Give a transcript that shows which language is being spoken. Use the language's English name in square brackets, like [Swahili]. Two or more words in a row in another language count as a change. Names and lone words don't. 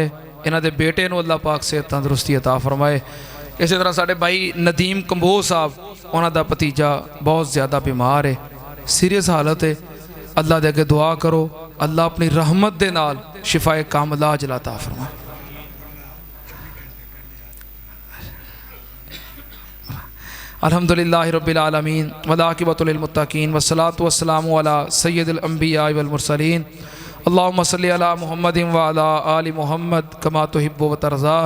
[Punjabi] ਇਨ੍ਹਾਂ ਦੇ ਬੇਟੇ ਨੂੰ ਅੱਲਾਹ ਪਾਕ ਸਿਹਤ ਤੰਦਰੁਸਤੀ ਅਤਾ ਫ਼ਰਮਾਏ। ਇਸ ਤਰ੍ਹਾਂ ਸਾਡੇ ਭਾਈ ਨਦੀਮ ਕੰਬੋਜ ਸਾਹਬ, ਉਨ੍ਹਾਂ ਦਾ ਭਤੀਜਾ ਬਹੁਤ ਜ਼ਿਆਦਾ ਬੀਮਾਰ ਹੈ, ਸੀਰੀਅਸ ਹਾਲਤ ਹੈ। ਅੱਲਾਹ ਦੇ ਅੱਗੇ ਦੁਆ ਕਰੋ ਅੱਲਾਹ ਅਪਣੀ ਰਹਿਮਤ ਦੇ ਨਾਲ ਸ਼ਿਫ਼ਾਏ ਕਾਮਿਲਾ ਅਜਲ ਅਤਾ ਫ਼ਰਮਾਏ। [Arabic] الحمد لله رب العالمين والعاقبة للمتقين والصلاة والسلام على سيد الأنبياء والمرسلين. اللهم صل على محمد وعلى آل محمد كما تحب وترضى.